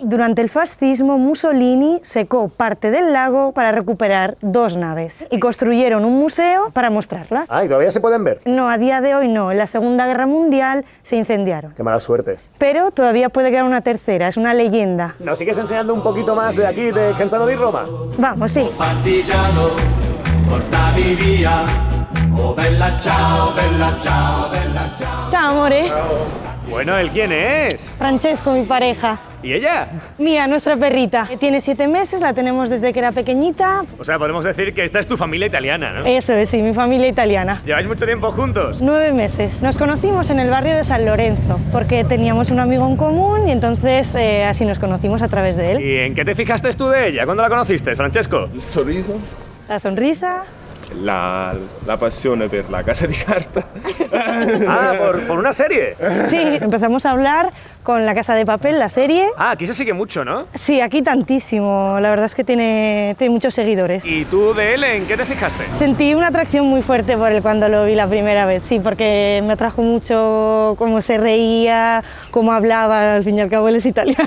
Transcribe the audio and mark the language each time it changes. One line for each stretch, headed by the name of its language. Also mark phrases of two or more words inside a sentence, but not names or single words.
Spanish: Durante el fascismo, Mussolini secó parte del lago para recuperar 2 naves y construyeron un museo para mostrarlas. Ah, ¿y todavía se pueden ver? No, a día de hoy no. En la Segunda Guerra Mundial se incendiaron. Qué mala suerte. Pero todavía puede quedar una tercera, es una leyenda. ¿Nos sigues enseñando un poquito más de aquí, de Genzano di Roma? Vamos, sí.
Italian: Partigiano, portami via. Oh bella ciao, bella ciao, bella ciao. Chao, amore.
Spanish: Bueno, ¿el quién es? Francesco, mi pareja. ¿Y ella? Mía, nuestra perrita. Tiene 7 meses, la tenemos desde que era pequeñita. O sea, podemos decir que esta es tu familia italiana, ¿no? Eso es, sí, mi familia italiana. ¿Lleváis mucho tiempo juntos? 9 meses. Nos conocimos en el barrio de San Lorenzo, porque teníamos un amigo en común y entonces así nos conocimos a través de él. ¿Y en qué te fijaste tú de ella? ¿Cuándo la conociste, Francesco?
Italian: Il sorriso,
Spanish: La sonrisa.
Italian: la passione per la casa di carta.
Spanish: Ah, por una serie. Sí, empezamos a hablar con La Casa de Papel, la serie. Ah, aquí se sigue mucho, ¿no? Sí, aquí tantísimo. La verdad es que tiene muchos seguidores. ¿Y tú de él en qué te fijaste? Sentí una atracción muy fuerte por él cuando lo vi la primera vez, sí, porque me atrajo mucho cómo se reía, cómo hablaba, al fin y al cabo él es italiano.